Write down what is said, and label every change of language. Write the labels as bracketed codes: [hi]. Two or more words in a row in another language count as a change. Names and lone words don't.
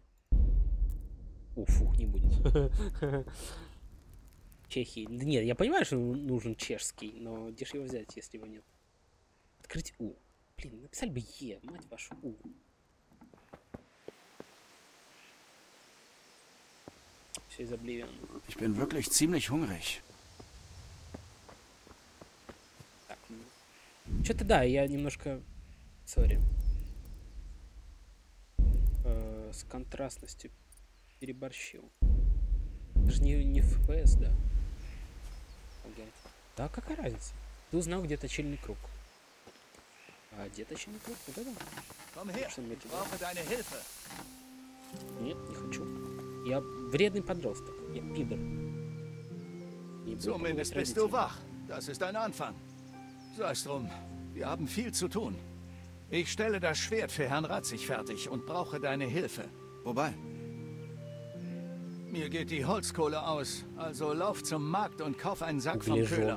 [ru] Фух, не будет. Чехии. Да нет, я понимаю, что нужен чешский, но где же его взять, если его нет? Открыть У. Блин, написали бы Е, мать вашу, У. Все из Oblivion. [de] Ich bin wirklich ziemlich hungrig. [ru] Так, что-то да, я немножко... Сори. С контрастностью переборщил. Даже не FPS, да. Да, какая разница? Ты узнал, где точильный круг. А где точильный круг? Вот это? Нет, не хочу. Я вредный подросток. Я пидор. [de] Zumindest bist du wach. Das ist ein Anfang. Sei es drum, wir haben viel zu tun. Ich stelle das Schwert für Herrn Ratzig fertig und brauche deine Hilfe. Wobei? Mir geht die Holzkohle aus, also lauf zum Markt und kauf einen Sack vom Köhler.